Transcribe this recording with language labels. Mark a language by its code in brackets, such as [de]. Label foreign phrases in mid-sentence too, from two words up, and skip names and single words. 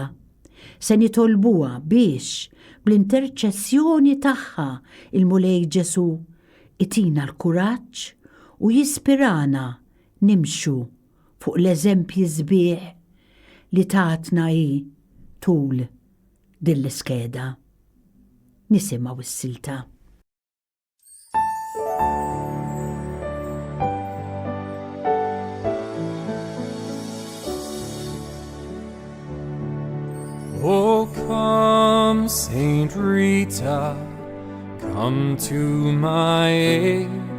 [mt] Se nitolbuha biex bl-interċessjoni tagħha il-mulej Ġesu itina l-kuraġġ u jispirana nimxu fuq l-eżempji sbieħ li tatna hi tul din l-iskeda. Nisimgħu s-silta. [en] Oh, come, Saint Rita, come to my aid.